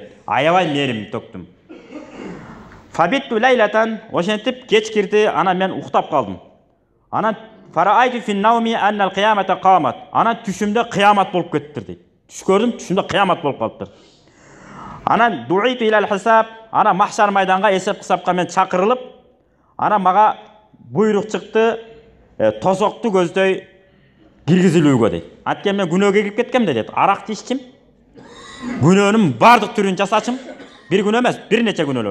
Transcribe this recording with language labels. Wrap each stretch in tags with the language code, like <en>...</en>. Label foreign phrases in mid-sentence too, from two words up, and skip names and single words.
<ky>Аябай мээрим төктүм.</ky> <ar>فبت ليلة,</ar> <ky>ошентип кеч кирди, анан мен уктап калдым.</ky> <ar>Анан فرأيت في النوم أن القيامة قامت.</ar> <ky>Анан түшүмдө кыямат болуп кеттир дейт. Түш көрдүм, түшүмдө кыямат болуп калыптыр.</ky> <ar>Анан دعيت إلى الحساب,</ar> <ky>анан махшар майданга эсеп кысапка мен чакырылып, анан мага буйрук чыкты, тозокту көздөй киргизилүүгө дейт. Анткени мен күнөөгө кирип кеткем дейт. Аракты иччим. Күнөөнүн бардык түрүн жасачым. Бир күнөө эмес, бир нече күнөөлөр.</ky>